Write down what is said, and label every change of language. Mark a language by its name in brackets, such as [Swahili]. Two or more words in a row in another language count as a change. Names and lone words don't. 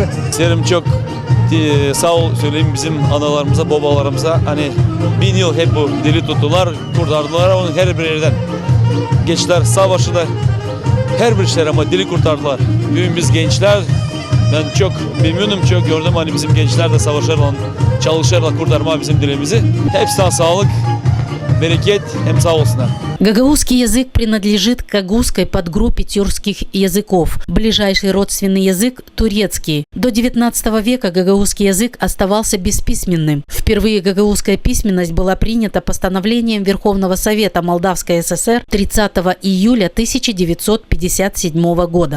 [Gagauz] İsterim çok sağ ol söyleyeyim bizim analarımıza, babalarımıza hani 1000 yıl hep bu dili tuttular, kurtardılar onu her bir yerden. Gençler savaşı da her bir şey ama dili kurtardılar. Bugün biz gençler, ben çok memnunum, çok gördüm hani bizim gençler de savaşırlar, çalışırlar kurtarma bizim dilimizi. Hepsinden sağlık, bereket, hem sağ olsunlar. [Russian] Гагаузский язык принадлежит к агузской подгруппе тюркских языков. Ближайший родственный язык – турецкий. До 19 века гагаузский язык оставался бесписьменным. Впервые гагаузская письменность была принята постановлением Верховного Совета Молдавской ССР 30 июля 1957 года.